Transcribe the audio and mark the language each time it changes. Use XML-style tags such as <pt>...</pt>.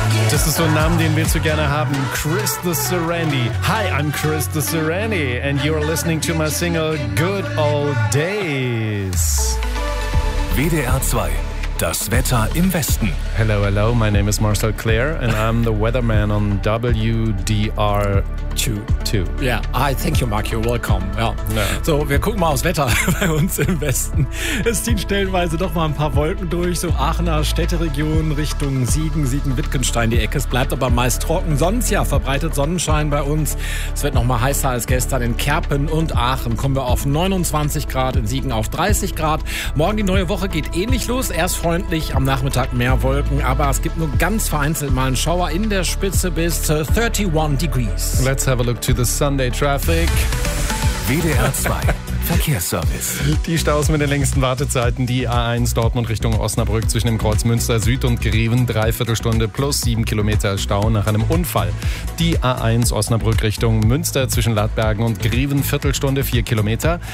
<de>Das ist so ein Name, den willst du gerne haben.</de> <en>Chris the Serenity. Hi, I'm Chris the Serenity. And you're listening to my single Good Old Days.</en> <de>WDR 2. Das Wetter im Westen.</de> <en>Hello, hello. My name is Marcel Clare and I'm the weatherman on WDR 2. Yeah, hi, thank you, Mark. You're welcome. Ja. Yeah.</en> <de>So, wir gucken mal aufs Wetter bei uns im Westen. Es ziehen stellenweise doch mal ein paar Wolken durch, so Aachener Städteregion Richtung Siegen, Siegen-Wittgenstein die Ecke. Es bleibt aber meist trocken. Sonst ja, verbreitet Sonnenschein bei uns. Es wird noch mal heißer als gestern in Kerpen und Aachen. Kommen wir auf 29 Grad, in Siegen auf 30 Grad. Morgen die neue Woche geht ähnlich los. Erst freundlich, am Nachmittag mehr Wolken, aber es gibt nur ganz vereinzelt mal einen Schauer in der Spitze bis zu</de> <en>31 degrees. Let's have a look to the Sunday traffic.</en> <de>WDR 2. Verkehrsservice. Die Staus mit den längsten Wartezeiten, die A1 Dortmund Richtung Osnabrück zwischen dem Kreuz Münster Süd und Greven, dreiviertel Stunde plus 7 Kilometer Stau nach einem Unfall. Die A1 Osnabrück Richtung Münster zwischen Ladbergen und Greven, Viertelstunde 4 Kilometer.</de>